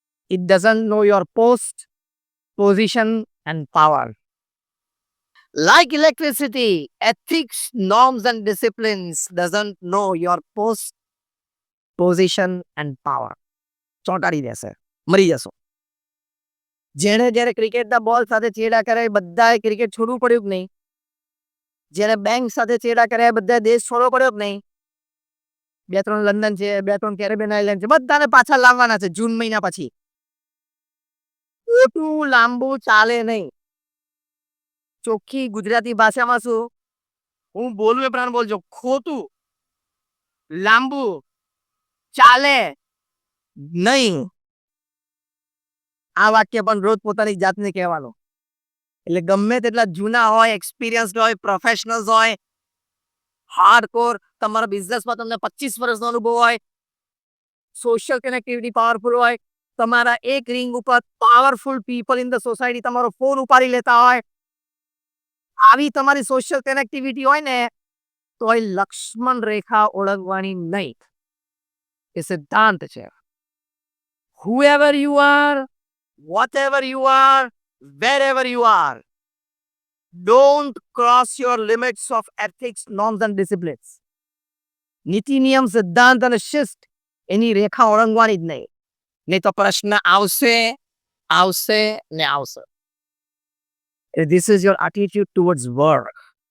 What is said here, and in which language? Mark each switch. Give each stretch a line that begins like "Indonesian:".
English: It doesn't know your post, position and power. Like electricity, ethics, norms and disciplines doesn't know your post, position and power.
Gujarati: ચોંટાડી દેશે, મરી જશો. જેણે જ્યારે ક્રિકેટના બોલ સાથે ચેડા કરે બધાએ ક્રિકેટ છોડવું પડ્યું કે નહીં? જેને બેંક સાથે ચેડા કર્યા બધા દેશ છોડવો પડ્યો કે નહીં? 2-3 લંડન છે, 2-3 કેરેબિયન આઇલેન્ડ છે, બધાને પાછા લાવવાના છે જૂન મહિના પછી. ખોટું લાંબુ ચાલે નહીં. ચોખ્ખી ગુજરાતી ભાષામાં શું હું બોલું એ પ્રમાણે બોલજો, ખોટું લાંબુ ચાલે નહીં. આ વાક્ય પણ રોજ પોતાની જાતને કહેવાનું. એટલે ગમે તેટલા જૂના હોય, એક્સપિરિયન્સ્ડ હોય, પ્રોફેશનલ્સ હોય, હાર્ડકોર તમારા બિઝનેસમાં તમને 25 વર્ષનો અનુભવ હોય, સોશિયલ કનેક્ટિવિટી પાવરફુલ હોય, તમારા એક રિંગ ઉપર powerful people in the society તમારો ફોન ઉપાડી લેતા હોય, આવી તમારી સોશિયલ કનેક્ટિવિટી હોય ને તો એ લક્ષ્મણ રેખા ઓળંગવાની નહીં. એ સિદ્ધાંત છે.
English: whoever you are, whatever you are, wherever you are, don't cross your limits of ethics, norms and disciplines.
Gujarati: નીતિ નિયમ સિદ્ધાંત અને શિસ્ત એની રેખા ઓળંગવાની જ નહીં. નહીં તો પ્રશ્ન આવશે આવશે ને આવશે.
English: This is your attitude towards work.